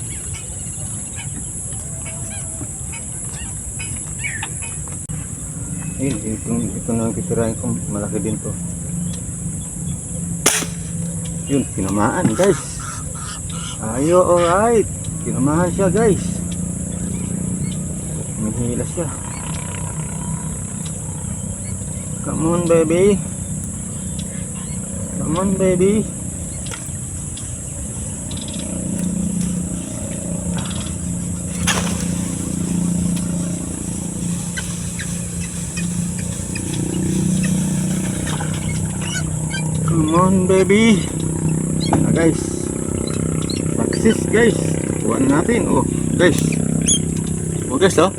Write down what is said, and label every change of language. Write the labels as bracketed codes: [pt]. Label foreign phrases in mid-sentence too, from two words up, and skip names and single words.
[tl] Ayun, ito na ang kitirahin ko, malaki din to. Yun, tinamaan guys. Ayo, alright. Tinamaan siya guys. Mahila siya. [en] Come on baby. Come on baby. Come on baby. Nah, [tl] guys. Paksis guys. Kuhaan natin. Oh guys. Oh guys oh.